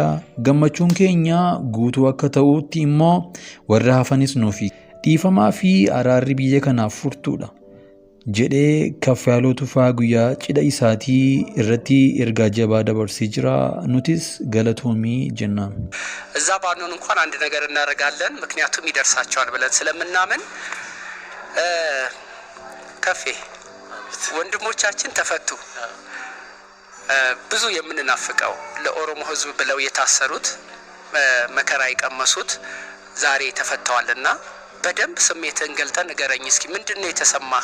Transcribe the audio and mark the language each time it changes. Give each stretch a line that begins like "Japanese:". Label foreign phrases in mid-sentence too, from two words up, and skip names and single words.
Oromo: Gammachuun keenya guutuu akka ta'utti immoo warra hafanis nuufi dhiifamaa fi araarri biyya kanaaf furtuudha jedhee Kaffaaluu Tuffaa guyyaa cidha isaatii irratti ergaa jabaa dabarsee jira. Nutis galatoomii jennaan።
Amharic: እዛ ባንሆን እንኳን አንድ ነገር እናደርጋለን ምክንያቱም ይደርሳቸዋል ብለን ስለምናምን ከፌ ወንድሞቻችን ተፈቱ። ብዙ የምንናፍቀው ለኦሮሞ ሕዝብ ብለው የታሰሩት መከራ የቀመሱት ዛሬ ተፈተዋልና በደንብ ስሜትን ገልጠን ንገረኝ እስኪ ምንድነው የተሰማህ?